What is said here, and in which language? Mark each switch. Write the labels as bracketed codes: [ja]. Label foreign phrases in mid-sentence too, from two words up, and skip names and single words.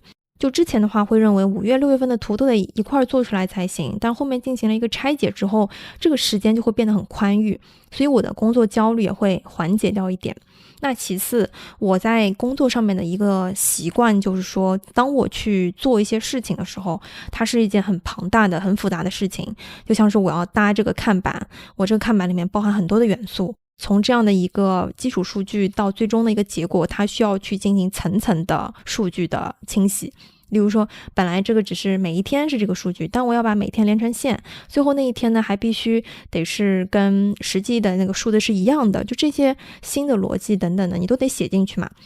[zh] 就之前的話會認為5月、6月份的圖都得一塊做出來才行，但後面進行了一個拆解之後，這個時間就會變得很寬裕，所以我的工作焦慮也會緩解掉一點。那其次，我在工作上面的一個習慣就是說，當我去做一些事情的時候，它是一件很龐大的、很複雜的事情，就像是我要搭這個看板，我這個看板裡面包含很多的元素，從這樣的一個基礎數據到最終的一個結果，它需要去進行層層的數據的清洗。例如說，本來这個只是每一天是這個數據，但我要把每天連成線，最後那一天呢還必須得是跟實際的那個數字是一樣的，就這些新的邏輯等等的你都得寫進去嘛。